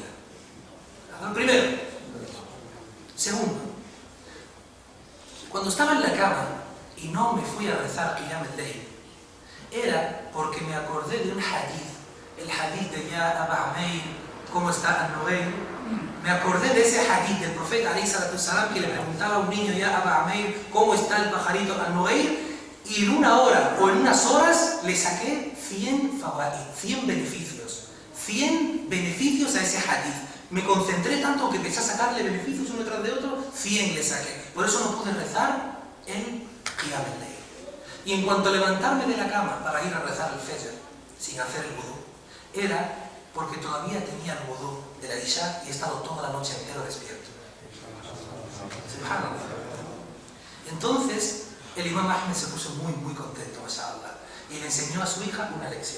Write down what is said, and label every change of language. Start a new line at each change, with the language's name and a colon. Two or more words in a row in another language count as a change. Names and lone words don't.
Spanish: Primero. Segundo, cuando estaba en la cama y no me fui a rezar
Arabic: قيام الليل,
Spanish: era porque me acordé de un hadith, el hadith de
Arabic: يا أبا عمير,
Spanish: ¿cómo está An-Nughayr? Me acordé de ese hadith del profeta
Arabic: عليه الصلاة السلام
Spanish: que le preguntaba a un niño
Arabic: يا أبا عمير
Spanish: cómo está el pajarito An-Nughayr, y en una hora o en unas horas le saqué 100 fawaid, 100 beneficios a ese hadith. Me concentré tanto que empecé a sacarle beneficios uno tras de otro, 100 le saqué. Por eso no pude rezar en
Arabic: قيام الليل.
Spanish: Y en cuanto a levantarme de la cama para ir a rezar el Fajr sin hacer el wudú, era porque todavía tenía el wudú de la Isha y he estado toda la noche entera despierto. Subhanallah. Entonces, el Imam Ahmed se puso muy contento, mashallah, y le enseñó a su hija una lección.